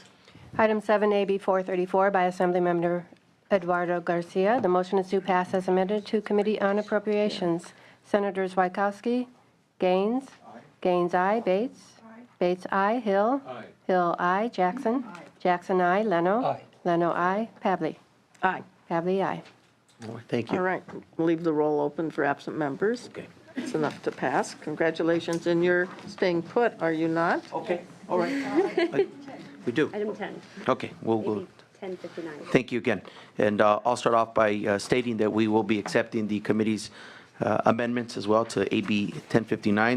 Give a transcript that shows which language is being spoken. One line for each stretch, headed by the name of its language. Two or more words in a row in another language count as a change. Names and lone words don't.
English: Item 7AB 434 by Assemblymember Eduardo Garcia. The motion is to pass as amended to Committee on Appropriations. Senators Wajkowski, Gaines, Gaines, aye. Bates, Bates, aye. Hill, Hill, aye. Jackson, Jackson, aye. Leno, Leno, aye. Pavley, Aye. Pavley, aye. thank you. All right, leave the roll open for absent members. Okay. It's enough to pass. Congratulations, and you're staying put, are you not? Okay, all right. We do. Item 10. Okay, we'll 1059. thank you again. And I'll start off by stating that we will be accepting the committee's amendments as well to AB 1059.